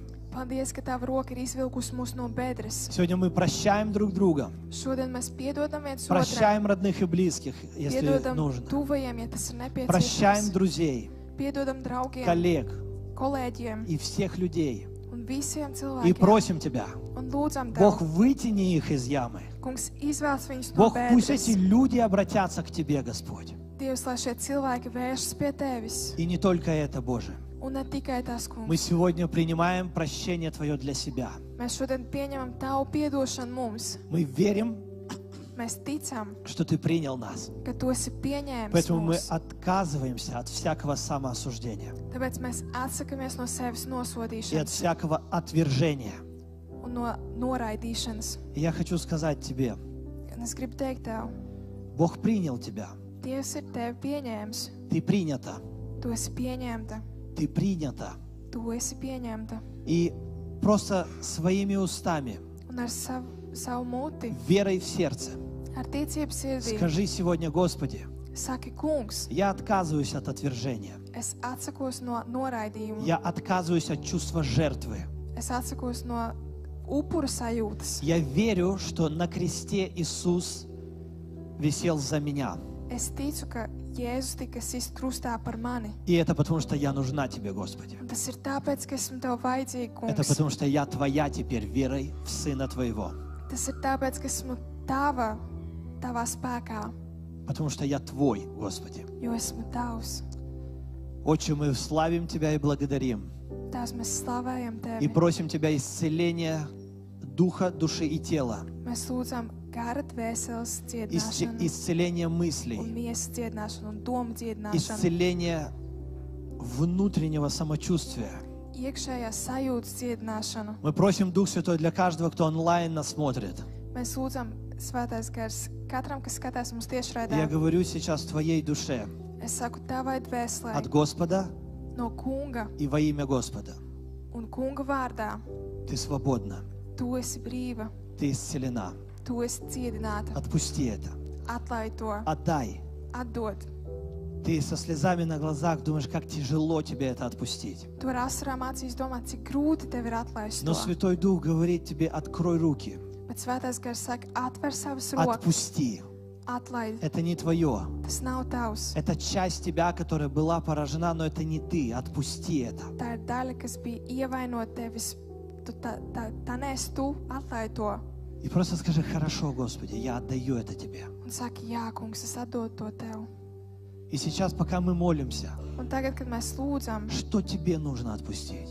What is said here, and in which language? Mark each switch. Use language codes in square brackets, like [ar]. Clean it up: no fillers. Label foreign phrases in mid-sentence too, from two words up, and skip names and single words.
[lv] Paldies, ka tava roka ir izvilkusi mūs no bedres. [ru] Сегодня мы прощаем друг друга, [lv] Šodien mēs piedodam viens otram. [ru] прощаем родных и близких, если [lv] Piedodam [ru] нужно, [lv] tuvajiem, ja tas ir [ru] прощаем [lv] nepieciešams. [ru] друзей, [lv] Piedodam draugiem, [ru] коллег [lv] kolēģiem [ru] и всех людей. [lv] un visiem [ru] И [lv] cilvēkiem. [ru] просим Тебя, [lv] Un lūdzam [ru] Бог, [lv] tev, [ru] вытяни их из ямы. [lv] kungs, izvēls viņus no [ru] Бог, пусть эти [lv] bedres. [ru] люди обратятся к Тебе, Господь. [lv] Dievs, lai šie cilvēki vēršas pie tevis. [ru] И не только это, Боже. [lv] Un ne tikai tas, [ru] Мы [lv] kungs. [ru] сегодня принимаем прощение Твое для себя. [lv] Mēs šodien pieņemam tavu piedošanu mums. [ru] Мы верим, [lv] Mēs ticam, [ru] что Ты принял нас. [lv] ka tu esi pieņēmis [ru] Поэтому мы [lv] mūs. [ru] отказываемся от всякого самоосуждения [lv] Tāpēc mēs atsakamies no sevis [ru] и от [lv] nosodīšanas [ru] всякого отвержения. [lv] un no noraidīšanas. [ru] И я хочу сказать Тебе, [lv] Un es gribu teikt tev, [ru] Бог принял тебя. [lv] Dievs ir tevi pieņēmis. [ru] Ты принята. [lv] Tu esi pieņemta. [ru] Ты принята. [lv] Tu esi pieņemta. [ru] И просто своими устами, [lv] Un ar savu muti, [ru] верой в сердце, [lv] ar ticību sirdī, [ru] скажи сегодня, Господи, [lv] saki, kungs, [ru] я отказываюсь от отвержения. [lv] es atsakos no noraidījuma. [ru] Я отказываюсь от чувства жертвы. [lv] Es atsakos no upura sajūtas. [ru] Я верю, что на кресте Иисус висел за меня. [lv] Es ticu, ka Jēzus tika sist krustā par mani. [ru] И это потому, что я нужна тебе, Господи. [lv] Un tas ir tāpēc, ka esmu Tev vajadzīga, [ru] Это [lv] kungs. [ru] потому, что я твоя теперь верой в Сына Твоего. [lv] Tas ir tāpēc, ka esmu Tavā spēkā, [ru] Потому что я Твой, Господи. [lv] jo esmu Tavs. [ru] Отче, мы славим Тебя и благодарим. [lv] Tās mēs slavējam [ru] И [lv] Tevi. [ru] просим Тебя исцеления духа, души и тела. [lv] Mēs lūdzam gara dvēseles dziedināšanu, [ru] Исцеление [lv] un [ru] мыслей. [lv] miesas dziedināšanu, un domu dziedināšanu, [ru] Исцеление внутреннего самочувствия. [lv] iekšējās sajūtas dziedināšanu. [ru] Мы просим, Дух Святой, для каждого, кто онлайн нас смотрит. [lv] Mēs lūdzam Svētais Gars katram, kas skatās mums [ru] Я [lv] tiešraidē. [ru] говорю сейчас Твоей душе [lv] Es saku Tavai [ru] от [lv] dvēselē [ru] Господа [lv] no Kunga [ru] и во имя Господа. [lv] un Kunga vārdā. [ru] Ты свободна, [lv] Tu esi brīva, [ru] ты исцелена. [lv] Tu esi dziedināta. [ru] Отпусти это. [lv] Atlaid to, [ru] Отдай. [lv] atdod. [ru] Ты со слезами на глазах думаешь, как тяжело тебе это отпустить. [lv] Tu ar asarām acīs domā, cik grūti tev ir atlaist [ru] Но [lv] to. [ru] Святой Дух говорит тебе, открой руки, [lv] Bet Svētais Gars saka, atver savas rokas, [ru] отпусти. [lv] atlaid. [ru] Это не твое. [lv] Tas nav tavs. [ru] Это часть тебя, которая была поражена, но это не ты. Отпусти это. [lv] Tā ir daļa, kas bija ievainota tevis. Tā neesi tu, atlaid to. [ru] И просто скажи, хорошо, Господи, я отдаю это тебе. [lv] Un saki, jā, kungs, es atdodu to tev. [ru] И сейчас, пока мы молимся, [lv] Un tagad, kad mēs lūdzam, [ru] что тебе нужно отпустить?